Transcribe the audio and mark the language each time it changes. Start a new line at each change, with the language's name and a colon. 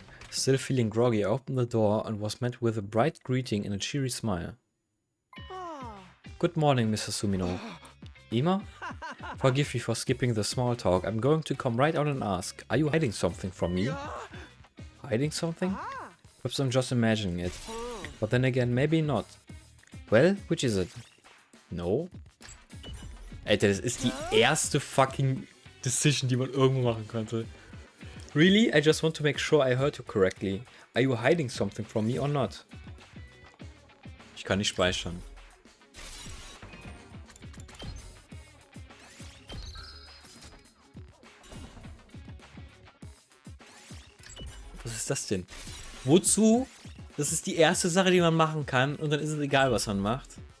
English: Still feeling groggy, I opened the door and was met with a bright greeting and a cheery smile. Good morning, Mr. Sumino. Ima? Forgive me for skipping the small talk. I'm going to come right out and ask, are you hiding something from me? Hiding something? Perhaps I'm just imagining it. But then again, maybe not. Well, which is it? No?
German: Alter, das ist die erste fucking Decision, die man irgendwo machen konnte.
English: Really? I just want to make sure I heard you correctly. Are you hiding something from me or not?
German: Ich kann nicht speichern. Was ist das denn? Wozu? Das ist die erste Sache, die man machen kann und dann ist es egal, was man macht.